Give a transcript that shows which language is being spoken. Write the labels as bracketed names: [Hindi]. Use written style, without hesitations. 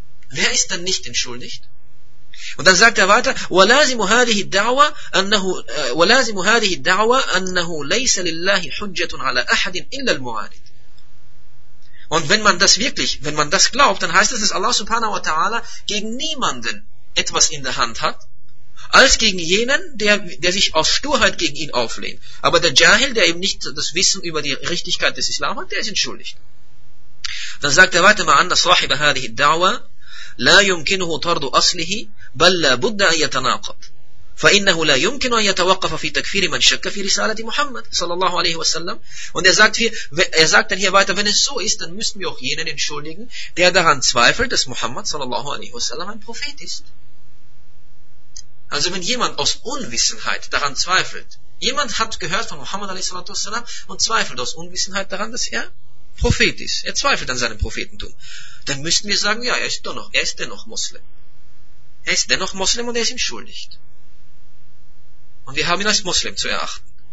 [German] Wer ist dann nicht entschuldigt? Und dann sagt er weiter, [Arabic] وَلَازِمُ هَذِهِ الدَّعْوَى أَنَّهُ وَلَازِمُ هَذِهِ الدَّعْوَى أَنَّهُ لَيْسَ لِلَّهِ حُجَّةٌ عَلَى أَحَدٍ إِلَّا الْمُعَانِدِ [German] Und wenn man das wirklich, wenn man das glaubt, dann heißt es, dass Allah subhanahu wa ta'ala gegen niemanden etwas in der Hand hat, als gegen jenen, der sich aus Sturheit gegen ihn auflehnt. Aber der Jahil, der eben nicht das Wissen über die Richtigkeit des Islam hat, der ist entschuldigt. Dann sagt er weiter mal an, dass [Arabic] صاحب هذه الدعوة لا يمكنه طرد أصله بل لا بد أن يتناقض فإنه لا يمكن أن يتوقف في تكفير من شك في رسالة محمد صلى الله عليه وسلم [German] und er sagt dann hier weiter, wenn es so ist, dann müssen wir auch jenen entschuldigen, der daran zweifelt, dass Muhammad صلى الله عليه وسلم ein Prophet ist. Also wenn jemand aus Unwissenheit daran zweifelt, jemand hat gehört von Muhammad عليه الصلاة والسلام und zweifelt aus Unwissenheit daran, dass er Prophet ist, er zweifelt an seinem Prophetentum, dann müssten wir sagen, ja, er ist dennoch Muslim. Er ist dennoch Muslim und er ist ihm schuldig. Und wir haben ihn als Muslim zu erachten.